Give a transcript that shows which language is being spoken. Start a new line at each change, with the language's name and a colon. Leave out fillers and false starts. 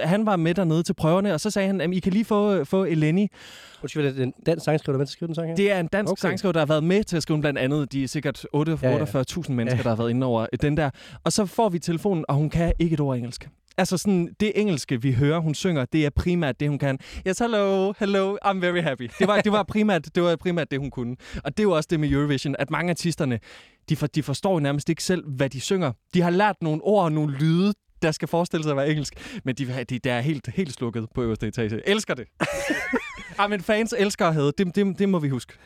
Danish: Han var med dernede til prøverne, og så sagde han, at I kan lige få Eleni. Undskyld, er det en dansk sangskriver, der er med til at skrive den sang her? Det er en dansk sangskriver, der har været med til at skrive blandt andet de sikkert 48.000 mennesker, der har været inde over den der. Og så får vi telefonen, og hun kan ikke et ord engelsk. Altså sådan, det engelske, vi hører, hun synger, det er primært det, hun kan.
English: Yes, hello, hello, I'm very happy.
Danish: Det var primært det, hun kunne. Og det var også det med Eurovision, at mange artisterne, de forstår nærmest ikke selv, hvad de synger. De har lært nogle ord og nogle lyde, der skal forestille sig at være engelsk, men de er helt, helt slukket på øverste etage. Elsker det. Ej, men fans elsker at have. Det må vi huske.